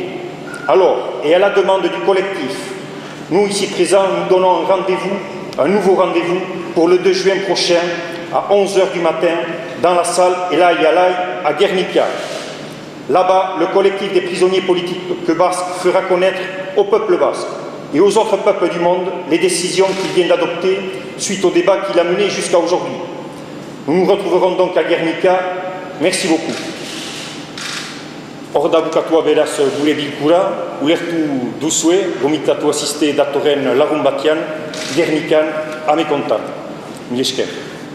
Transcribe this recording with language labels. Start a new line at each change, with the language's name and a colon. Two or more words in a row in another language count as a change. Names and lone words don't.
French: Alors, et à la demande du collectif, nous ici présents, nous donnons un nouveau rendez-vous pour le 2 juin prochain à 11h du matin dans la salle Elai Alai à Guernica. Là-bas, le collectif des prisonniers politiques basques fera connaître au peuple basque et aux autres peuples du monde les décisions qu'il vient d'adopter suite au débat qu'il a mené jusqu'à aujourd'hui. Nous nous retrouverons donc à Guernica. Merci beaucoup.
Basque: Orda bukatua beraz gure bilkura, ulertu duzue, gomitatu asiste datorren lagun batean, Gernikan, amekontan. Mila esker.